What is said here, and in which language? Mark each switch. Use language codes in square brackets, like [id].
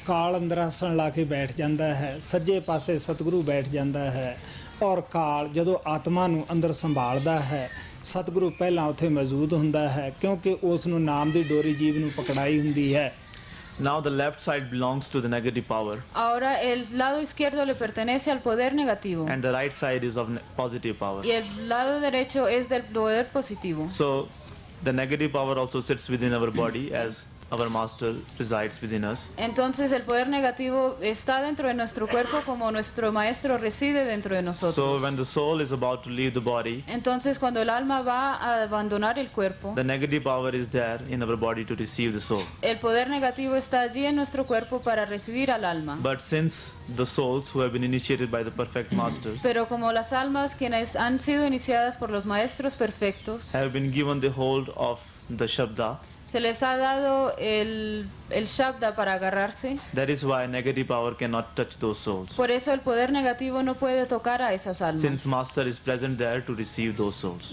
[pa] ਕਾਲ ਅੰਦਰ ਆਸਣ ਲਾ ਕੇ ਬੈਠ ਜਾਂਦਾ ਹੈ, ਸੱਜੇ ਪਾਸੇ ਸਤਿਗੁਰੂ ਬੈਠ ਜਾਂਦਾ ਹੈ। ਔਰ ਕਾਲ ਜਦੋਂ ਆਤਮਾ ਨੂੰ ਅੰਦਰ ਸੰਭਾਲਦਾ ਹੈ, ਸਤਿਗੁਰੂ ਪਹਿਲਾਂ ਉੱਥੇ ਮੌਜੂਦ ਹੁੰਦਾ ਹੈ, ਕਿਉਂਕਿ ਉਸ ਨੂੰ ਨਾਮ ਦੀ ਡੋਰੀ ਜੀਵ ਨੂੰ ਪਕੜਾਈ ਹੁੰਦੀ ਹੈ। [en] Now the left side belongs to the negative power [es] Ahora el lado izquierdo le pertenece al poder negativo [en] and the right side is of positive power. [es] y el lado derecho es del poder positivo. [en] So the negative power also sits within our body as our master resides within us. [es] Entonces el poder negativo está dentro de nuestro cuerpo como nuestro maestro reside dentro de [en] So [es] nosotros. [en] when the soul is about to leave the body, [es] Entonces cuando el alma va a abandonar el cuerpo, [en] the negative power is there in our body to receive the soul. [es] el poder negativo está allí en nuestro cuerpo para recibir al alma. [en] But since the souls who have been initiated by the perfect masters [es] Pero como las almas quienes han sido iniciadas por los maestros perfectos, [en] have been given the hold of the Shabda, [es] se les ha dado el Shabda para agarrarse. [en] that is why negative power cannot touch those souls. [es] Por eso el poder negativo no puede tocar a esas almas, [en] Since master is present there to receive those souls.